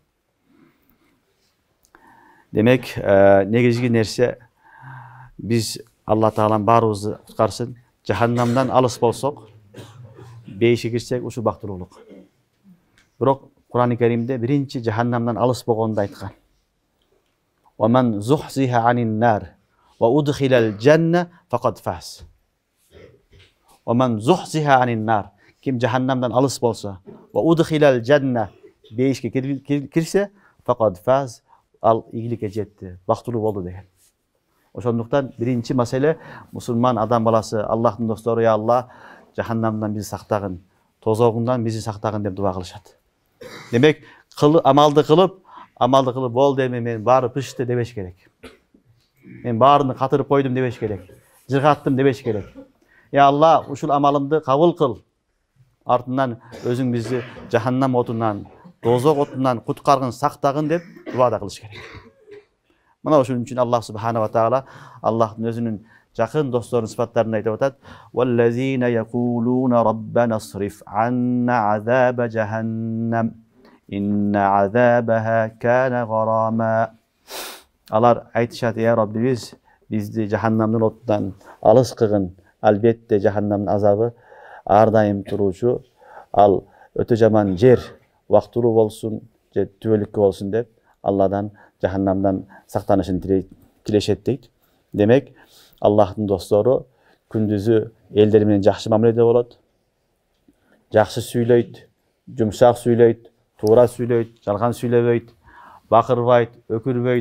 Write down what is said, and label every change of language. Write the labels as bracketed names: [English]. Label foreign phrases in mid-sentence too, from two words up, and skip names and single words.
[Kyrgyz] Демек, негизги нерсе биз Алла Таалам баарыбызды куткарсын. Жаханнамдан алыс болсок, бейишке кирсек, ушул бактылуулук. Бирок Кур'ан-ы Керимде биринчи жаханнамдан алыс болгонду айткан. [Arabic] ومن زحزح عن النار وأدخل الجنة فقد فاز. ومن زحزح عن النار, [Kyrgyz] ким жаханнамдан алыс болсо, [Arabic] وأدخل الجنة, [Kyrgyz] бейишке кирсе, [Arabic] فقد فاز, [Kyrgyz] ал ийгиликке жетти, бактылуу болду деген. Ошондуктан биринчи маселе мусулман адам баласы, Аллахтын достору, я Алла, жаханнамдан бизди сактагын, тозогундан бизди сактагын деп дуа кылышат. Демек, амалды кылып болду эми мен баары пышты дебеш керек. Мен баарыны катырып койдум дебеш керек. Жыргаттым дебеш керек. Я Алла, ушул амалымды кабыл кыл. Артынан өзүң бизди жаханнам отунан, тозок отунан куткаргын, сактагын деп дуада кылыш керек. Мына ошон үчүн Аллах [Arabic] سبحانه وتعالى [Kyrgyz] Аллахтын өзүнүн жакын досторунун сыпаттарын айтып атат. [Arabic] والذين يقولون ربنا اصرف عنا عذاب جهنم. إن عذابها كان غراما. [Kyrgyz] Алар айтышат: "Я Раббибиз, бизди жаханнамдын отунан алыс кылгын. Албетте жаханнамдын азабы ар дайым туруучу, ал өтө жаман жер, вактылуу болсун же түбөлүккө болсун" деп Алладан жаханнамдан сактанышын тилешет дейт. Демек, Аллахтын достору күндүзү элдер менен жакшы мамиледе болот, жакшы сүйлөйт, жумшак сүйлөйт, туура сүйлөйт, жалган сүйлөбөйт, бакырбайт, өкүрбөйт.